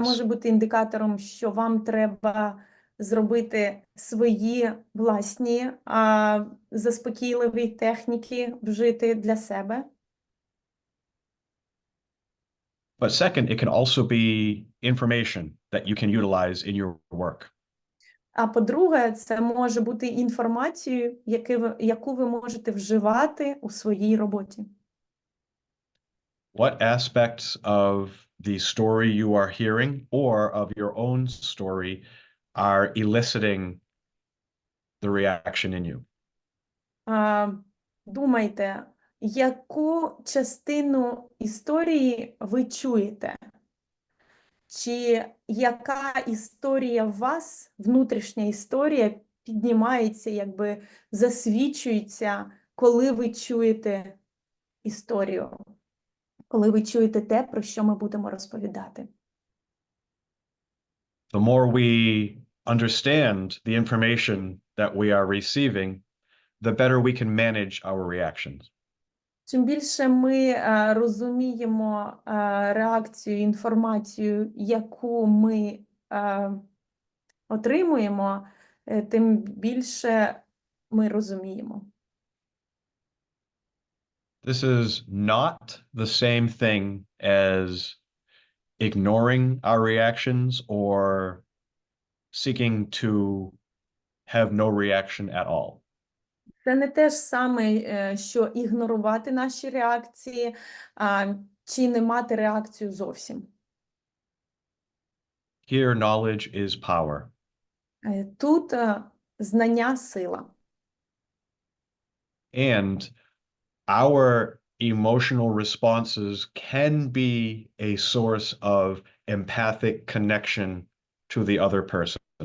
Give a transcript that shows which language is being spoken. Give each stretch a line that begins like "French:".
Ukrainian: може бути індикатором, що вам треба зробити свої власні заспокійливі техніки вжити для себе.
English: But second, it can also be information that you can utilize in your work.
Ukrainian: А по-друге, це може бути інформацією, яку ви можете вживати у своїй роботі.
English: What aspects of the story you are hearing or of your own story are eliciting the reaction in you?
Ukrainian: Думайте, яку частину історії ви чуєте? Чи яка історія в вас, внутрішня історія, піднімається, якби засвідчується, коли ви чуєте історію, коли ви чуєте те, про що ми будемо розповідати?
English: The more we understand the information that we are receiving, the better we can manage our reactions.
Ukrainian: Чим більше ми розуміємо реакцію, інформацію, яку ми отримуємо, тим більше ми розуміємо.
English: This is not the same thing as ignoring our reactions or seeking to have no reaction at all.
Ukrainian: Це не те ж саме, що ігнорувати наші реакції, чи не мати реакцію зовсім.
English: Here, knowledge is power.
Ukrainian: Тут знання – сила.
English: And our emotional responses can be a source of empathic connection to the other person.